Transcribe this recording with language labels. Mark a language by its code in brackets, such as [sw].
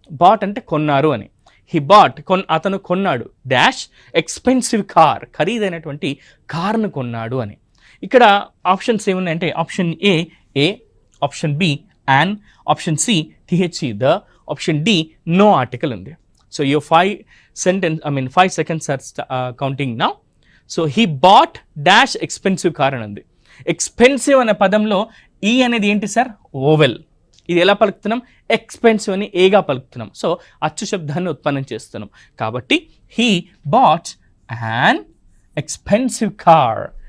[te] Bat అంటే కొన్నారు అని. హీ బాట్ అతను కొన్నాడు డాష్ ఎక్స్పెన్సివ్ కార్, ఖరీదైనటువంటి కార్ను కొన్నాడు అని. ఇక్కడ options ఏమున్నాయంటే option ఏ, option B an, option C టిహెచ్ఈ the, option D no article ఉంది. [en] So your 5 seconds are counting now. [te] So [en] he bought dash expensive car [te] అని ఉంది. ఎక్స్పెన్సివ్ అనే పదంలో ఈ అనేది ఏంటి సార్? ఓవెల్. ఇది ఎలా పలుకుతున్నాం? ఎక్స్పెన్సివ్ అని ఏగా పలుకుతున్నాం. సో అచ్చు శబ్దాన్ని ఉత్పన్నం చేస్తున్నాం కాబట్టి [en] He bought an expensive car.